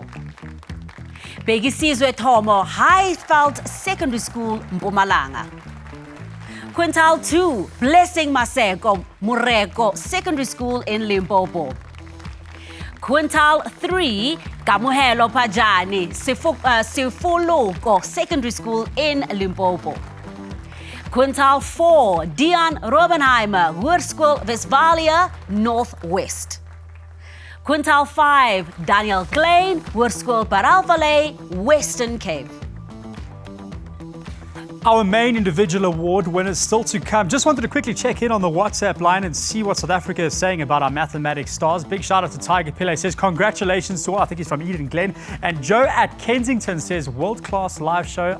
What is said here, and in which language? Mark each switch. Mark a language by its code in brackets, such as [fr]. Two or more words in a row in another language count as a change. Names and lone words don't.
[en] Begisizwe Tomo, Highveld Secondary School, Mpumalanga. Quintile 2, Blessing Maseko, Mureko Secondary School in Limpopo. Quintile 3, Kamuhelo Pajani, Sifuluko Secondary School in Limpopo. Quintile 4, Dion Robenheimer, Hoërskool Westphalia, Northwest. Quintile 5, Daniel Klein, Hoërskool Paralvallei, Western Cape. Our main individual award winners still to come. Just wanted to quickly check in on the WhatsApp line and see what South Africa is saying about our mathematics stars. Big shout out to Tiger Pillay. Says congratulations to all. I think he's from Eden Glen. And Joe at Kensington says world-class live show.